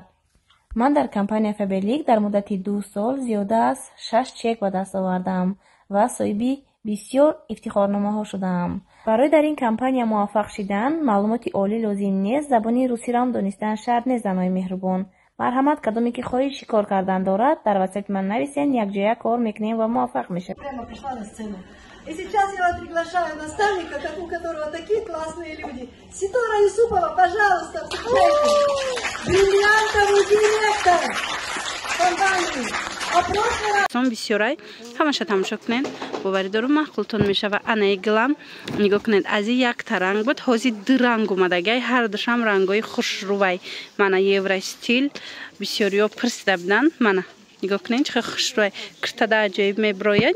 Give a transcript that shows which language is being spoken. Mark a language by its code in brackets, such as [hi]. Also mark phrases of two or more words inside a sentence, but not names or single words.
[tg] ман дар компания Faberlic дар муддати 2 сол зиёда аз 6 чек ба даст овардам ва соҳиби бисёр ифтихорномаҳо шудаам. барои дар ин компания муваффақ шудан маълумоти олӣ лозим нест. забони русиро ам донистан шарт нест. занои меҳрубон, марҳамат, кадоме ки хоҳиши кор кардан дорад, дар васайти ман нависен, якҷоя кор мекунем ва муваффақ мешавем. [ru] И сейчас я вас приглашаю наставника, у которого такие классные люди. Ситора Юсупова, пожалуйста, встречайте. Бриллиантовый директор компании. [tg] сон бисёрай ҳамаша тамошо кунед. боварӣ дорум маъқултон мешава. анаи гилам нигоҳ кунед. аз ин якта ранг буд, ҳозир ду ранг омадагай. ҳар душам рангои хушрӯвай. мана евростил бисёриё пирсида буданд. мана нигоҳ кунед чӣ хушрӯвай киртада аҷоиб меброяд.